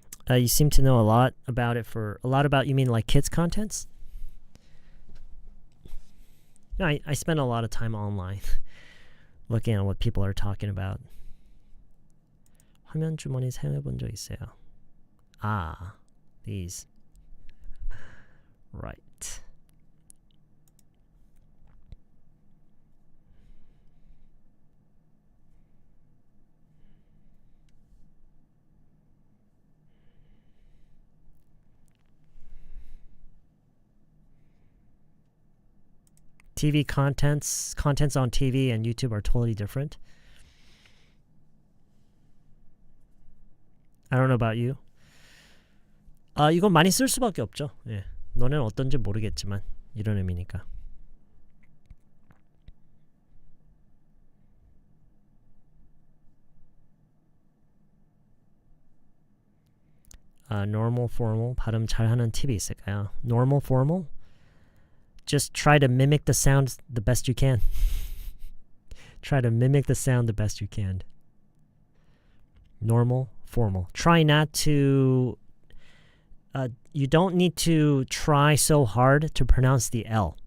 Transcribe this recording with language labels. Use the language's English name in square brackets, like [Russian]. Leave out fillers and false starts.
[English] You seem to know a lot about it. You mean like kids contents? You know, I spend a lot of time online looking at what people are talking about. [Korean] 화면 주머니 사용해본 적 있어요. [English] Ah, these. Right. TV contents on TV and YouTube are totally different. I don't know about you. [Korean] 이건 많이 쓸 수밖에 없죠. 예. 너네는 어떤지 모르겠지만 이런 의미니까. [English] Normal, formal, [Korean] 발음 잘하는 팁이 있을까요? [English] Normal, formal? Just try to mimic the sound the best you can. Try to mimic the sound the best you can. Normal, formal. Try not to... you don't need to try so hard to pronounce the L.